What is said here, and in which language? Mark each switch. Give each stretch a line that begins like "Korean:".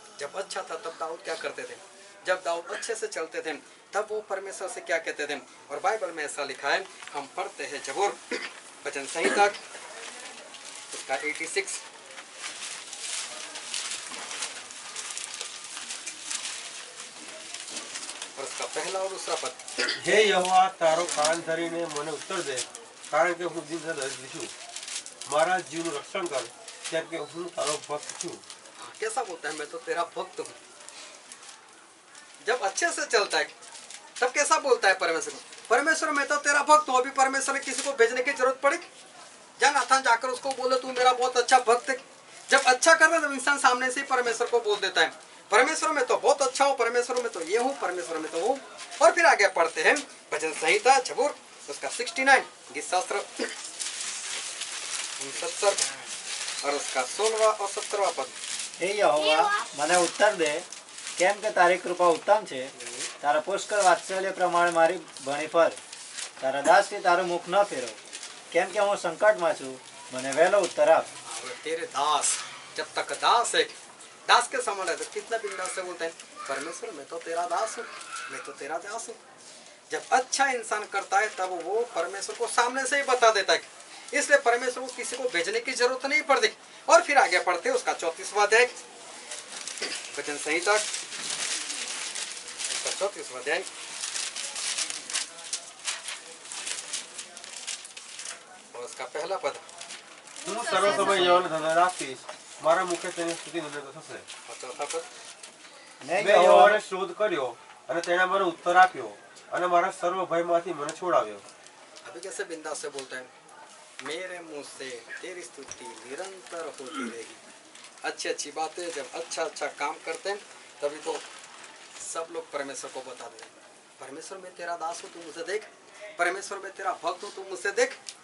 Hindi: जब अच्छा था तब दाऊद क्या करते थे, जब दाऊद अच्छे से चलते थे तब वो परमेश्वर से क्या कहते थे। और बाइबल में ऐसा लिखा है, हम पढ़ते हैं जबूर वचन संहिता उसका 86 और उसका पहला और दूसरा पद।
Gujarati: हे यहोवा तारो कान धरीने મને ઉત્તર દે, કારણ કે હું દિન દરિદ્ર છું, મારા જીવનું રક્ષણ કર, કેમ કે હું તારો ભક્ત છું।
Hindi: कैसा बोलता है, मैं तो तेरा भक्त हूँ। जब अच्छे से चलता है तब कैसा बोलता है परमेश्वर को, परमेश्वर मैं तो तेरा भक्त हूँ। अभी परमेश्वर ने किसी को भेजने की जरूरत पड़ी? जा नाथन जाकर उसको बोले तू मेरा बहुत अच्छा भक्त है। जब अच्छा कर रहा है तब इंसान सामने से ही परमेश्वर को बोल देता है, परमेश्वर में तो बहुत अच्छा हूँ, परमेश्वर में तो ये हूँ, परमेश्वर में तो वो। और फिर आगे पढ़ते हैं भजन संहिता जबूर उसका 69 गीत शास्त्र 69 और उसका 16वां और 17वां पद।
Gujarati: हे यहोवा મને ઉત્તર દે, કેમ કે તારી કૃપા ઉત્તમ છે, તારા પુષ્કળ વાત્સલ્ય પ્રમાણે મારી ભણી ફર, તારા દાસથી તારું મુખ ન ફેરવ, કેમ કે હું સંકટમાં છું, મને વહેલો ઉત્તર આપ।
Hindi: तेरे दास, जब तक दास है, दास के समान है तो कितना बिंदास से बोलते हैं, परमेश्वर मैं तो तेरा दास हूँ, मैं तो तेरा दास हूँ। जब अच्छा इंसान करता है तब वो परमेश्वर को सामने से ही बता देता है, इसलिए परमेश्वर को किसी को भेजने की जरूरत नहीं पड़ती। और फिर आगे पढ़ते हैं उसका 34वां अध्याय वचन संहिता उसका 34वां अध्याय और उसका पहला पद।
Gujarati: હું સર્વ સમય યહોવાને ધન્યવાદ આપીશ, મારા મુખે તેની સ્તુતિ નિર્ણય થશે।
Hindi: और चौथा पद।
Gujarati: ને મેં યહોવાને શોધ કર્યો અને તેણે મને ઉત્તર આપ્યો અને મારા સર્વ ભયમાંથી મને છોડાવ્યો।
Hindi: अभी कैसे बिंदास से बोलते हैं, मेरे मुंह से तेरी स्तुति निरंतर होती रहेगी। अच्छी अच्छी बातें जब अच्छा अच्छा काम करते हैं तभी तो सब लोग परमेश्वर को बता देते हैं, परमेश्वर मैं तेरा दास हूँ तू मुझे देख, परमेश्वर मैं तेरा भक्त हूँ तू मुझसे देख।